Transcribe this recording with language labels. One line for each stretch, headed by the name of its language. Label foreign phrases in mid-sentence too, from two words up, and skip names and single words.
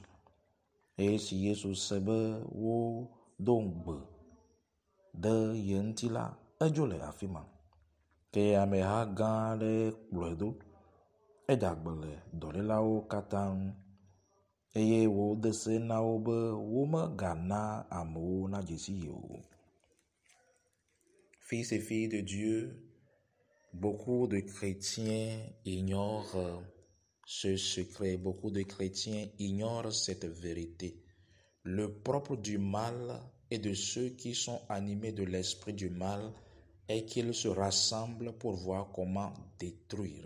Ewe: Esi Yesu sebe wo dongbe de ye ŋuti la edzo le afi ma. Ke ameha gã aɖe kplɔe ɖo. Eda gbe le dɔlélawo katã ŋu eye wòde se na wo be womegana amewo nadze si ye o.
French: Fils et filles de Dieu, beaucoup de chrétiens ignorent ce secret, beaucoup de chrétiens ignorent cette vérité. Le propre du mal et de ceux qui sont animés de l'esprit du mal est qu'ils se rassemblent pour voir comment détruire.